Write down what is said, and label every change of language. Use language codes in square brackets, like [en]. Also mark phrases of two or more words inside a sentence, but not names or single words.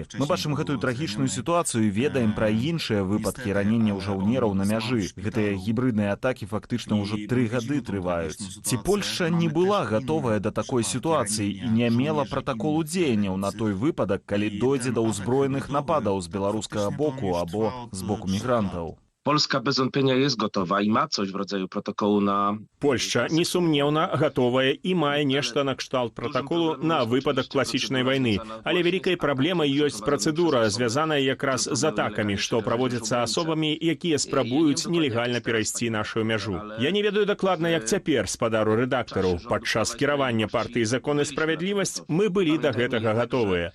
[be] Мы бачым гэтую трагічную сітуацыю і ведаем пра іншыя выпадкі ранення жаўнераў на мяжы. Гэтыя гібридныя атакі фактычна ўжо 3 гады трываюць. Ці Польшча не была гатовая да такой сітуацыі і не мела пратаколу дзеянняў на той выпадак, калі дойдзе да ўзброеных нападаў з беларускага боку або з боку мігрантаў? [pl] Polska bez wątpienia jest gotowa i ma coś w rodzaju protokołu na... [be] Польшча, несумнеўна, гатовая і мае нешта на кшталт пратаколу на выпадак класічнай вайны. Але вялікай праблемай ёсць працэдура, звязаная якраз з атакамі, што праводзяцца асобамі, якія спрабуюць нелегальна перайсці нашу мяжу. Я не ведаю дакладна, як цяпер, спадару рэдактару. Падчас кіравання партыі «Закон і справядлівасць» мы былі да гэтага гатовыя.